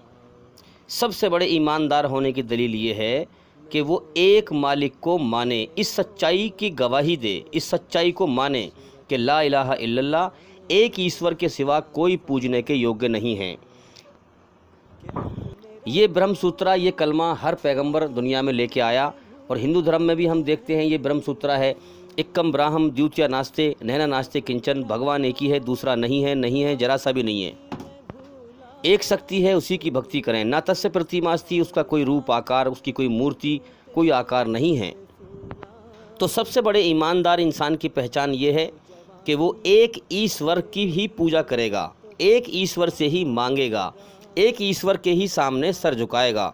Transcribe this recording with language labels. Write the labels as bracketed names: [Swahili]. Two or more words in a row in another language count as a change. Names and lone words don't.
[Urdu] سب سے بڑے ایماندار ہونے کی دلیل یہ ہے کہ وہ ایک مالک کو مانے، اس سچائی کی گواہی دے، اس سچائی کو مانے کہ [Arabic] لا الہ الا اللہ، [Urdu] ایک ایشور کے سوا کوئی پوجنے کے یوگیہ نہیں ہیں۔ یہ برہم سوترا، یہ کلمہ ہر پیغمبر دنیا میں لے کے آیا، اور ہندو دھرم میں بھی ہم دیکھتے ہیں یہ برہم سوترا ہے۔ [Sanskrit] एकम् ब्रह्म द्वितीय नास्ते नेह ना नास्ते किञ्चन, [Urdu] بھگوان ایک ہی ہے، دوسرا نہیں ہے، نہیں ہے، ذرا سا بھی نہیں ہے، ایک شکتی ہے، اسی کی بھکتی کریں۔ [Sanskrit] न तस्य प्रतिमास्ति, [Urdu] اس کا کوئی روپ آکار، اس کی کوئی مورتی، کوئی آکار نہیں ہے۔ تو سب سے بڑے ایماندار انسان کی پہچان یہ ہے کہ وہ ایک ایشور کی ہی پوجا کرے گا، ایک ایشور سے ہی مانگے گا، ایک ایشور کے ہی سامنے سر جھکائے گا۔